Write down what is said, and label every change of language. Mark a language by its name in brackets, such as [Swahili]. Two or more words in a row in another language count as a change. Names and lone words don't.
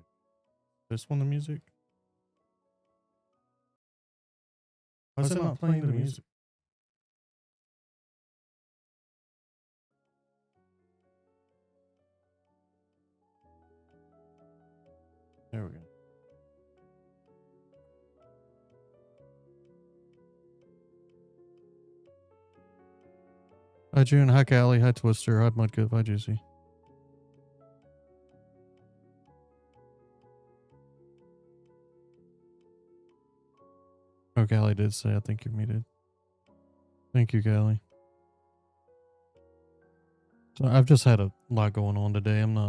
[English] This one, the music? Why is it not playing the music? There we go. Hi June, hi Callie, hi Twister, hi Mudgood, hi Juicy. Oh, Callie did say, I think you're muted. Thank you, Callie. So I've just had a lot going on today.